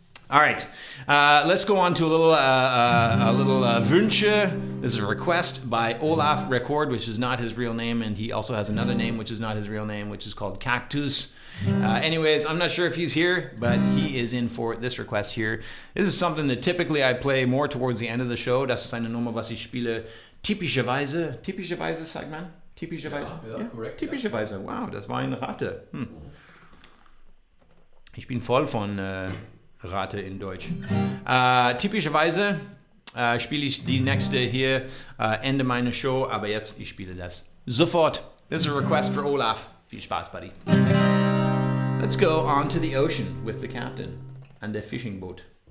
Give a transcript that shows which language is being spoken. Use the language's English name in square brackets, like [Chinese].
[English] All right, let's go on to a little Wünsche. This is a request by Olaf Record, which is not his real name, and he also has another name, which is not his real name, which is called Cactus. Anyways, I'm not sure if he's here, but he is in for this request here. This is something that typically I play more towards the end of the show. [German] Das ist eine Nummer, was ich spiele typischerweise, sagt man? Typischerweise? Ja, korrekt. Typischerweise, wow, das war eine Rate. Ich bin voll von Rate in Deutsch. Typischerweise spiele ich die nächste hier Ende meiner Show, aber jetzt, ich spiele das sofort. [English] This is a request for Olaf. [German] Viel Spaß, [English] buddy. Let's go on to the ocean with the captain and the fishing boat.